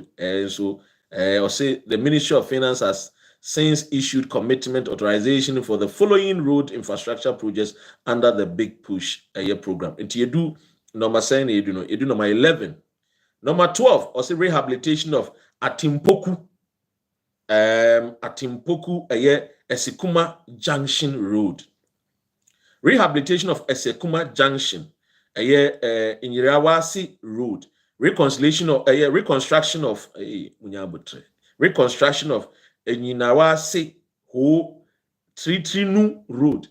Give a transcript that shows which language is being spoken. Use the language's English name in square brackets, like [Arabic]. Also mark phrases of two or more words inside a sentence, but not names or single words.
[English] So or say the Ministry of Finance has since issued commitment authorization for the following road infrastructure projects under the Big Push program. And you do number 7, you do number 11. Number 12, or say rehabilitation of Atimpoku. Atimpoku Esekuma Junction Road. Rehabilitation of Esekuma Junction Inyawasi Road. Reconstruction of Enyinawasi Ho Tritrinu Road.